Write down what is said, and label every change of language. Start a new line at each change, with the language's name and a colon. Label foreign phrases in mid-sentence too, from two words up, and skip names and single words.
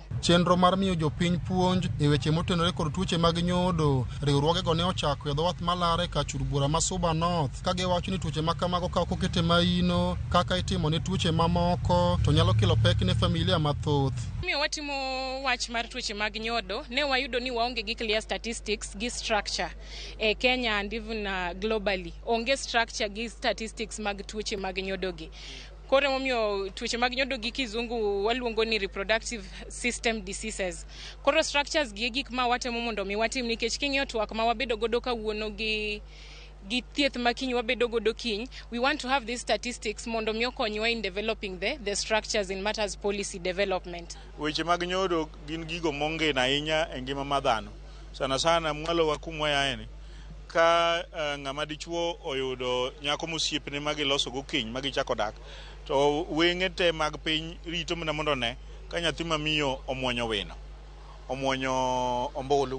Luo (Kenya and Tanzania): Chenro mar miyo jopiny puonj e weche motenore kod tuoche mag nyodo, riwruogego ne ochako e dho wath malare ka Churbura ma Suba North, ka giwacho ni tuoche ma kamago ka ok okete maino kaka itimo ne tuoche mamoko to nyalo kelo pek ne familia mathoth. Miyo watimo wach mar tuoche mag nyodo, ne wayudo ni waonge gi
English: clear statistics
Luo (Kenya and Tanzania): gi structure e Kenya
English: and even globally.
Luo (Kenya and Tanzania): Onge structure gi statistics mag tuoche mag nyodo gi. Koro momiyo tuoche mag nyodo gi kizungu waluongo ni
English: reproductive system diseases.
Luo (Kenya and Tanzania): Koro structures gi gik ma watemo mondo mi watim nikech king'iyo twak ma wabedo godo kawuono gi thieth makiny wabedo godo kiny.
English: We want to have these statistics
Luo (Kenya and Tanzania): mondo mi okonywa
English: in developing the structures in matters policy development.
Luo (Kenya and Tanzania): Weche mag nyodo gin gigo mong'e ahinya e ngima ma dhano.
Swahili: Sana sana
Luo (Kenya and Tanzania): mwalo wa kumwa yaeni. Ka ng'ama dichuo oyudo nyako mosiepne ma giloso go keny ma gichako dak, to weng'e te mag piny rito mana mondo ne ka nyathi mamiyo omwonyo wino, omwonyo ombulu.